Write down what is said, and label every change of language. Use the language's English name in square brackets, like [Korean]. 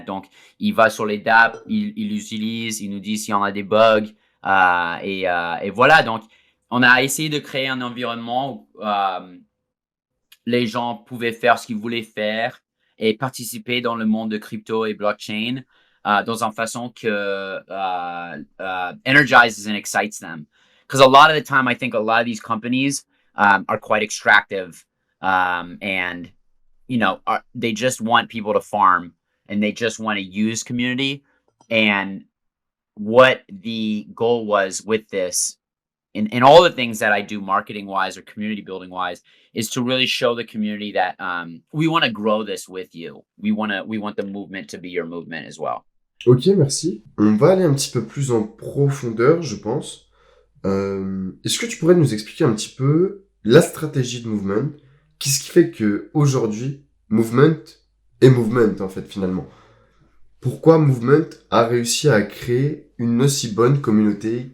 [French] Donc il va sur les dApps, il l'utilise, il nous dit s'il y en a des bugs et voilà. Donc on a essayé de créer un environnement où les gens pouvaient faire ce qu'ils voulaient faire et participer dans le monde de crypto et blockchain dans une façon que [English] energizes and excites them. Because a lot of the time, I think a lot of these companies are quite extractive and, they just want people to farm and they just want to use community. And what the goal was with this in all the things that I do marketing wise or community building wise is to really show the community that we want to grow this with you. We want the movement to be your movement as well. [French] Ok, merci. On va aller un petit peu plus en profondeur, je pense. Est-ce que tu pourrais nous expliquer un petit peu la stratégie de Movement? Qu'est-ce qui fait que aujourd'hui, Movement est Movement, en fait, finalement? Pourquoi Movement a réussi à créer une aussi bonne communauté?